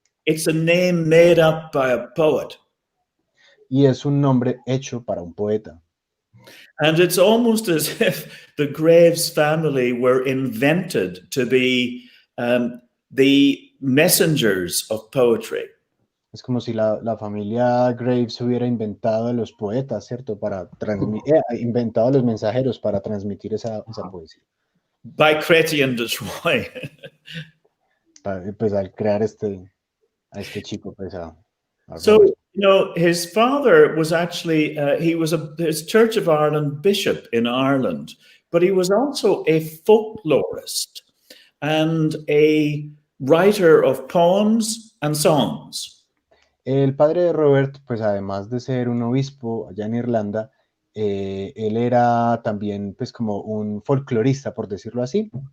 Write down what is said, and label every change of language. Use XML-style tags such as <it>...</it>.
<en>It's a name made up by a poet.</en> <es>Y es un nombre hecho para un poeta.</es> <en>And it's almost as if the Graves family were invented to be the messengers of poetry.</en> <es>Es como si la familia Graves hubiera inventado los poetas, ¿cierto? Para inventado los mensajeros para transmitir esa poesía.</es> <en>By Chrétien de Troyes.</en> <es>Pues al crear a este chico, pues</es> <en>So, you know, his father was actually, he was his Church of Ireland bishop in Ireland, but he was also a folklorist and a writer of poems and songs.</en> <es>El padre de Robert, pues además de ser un obispo allá en Irlanda, él era también pues como un folclorista, por decirlo así.</es>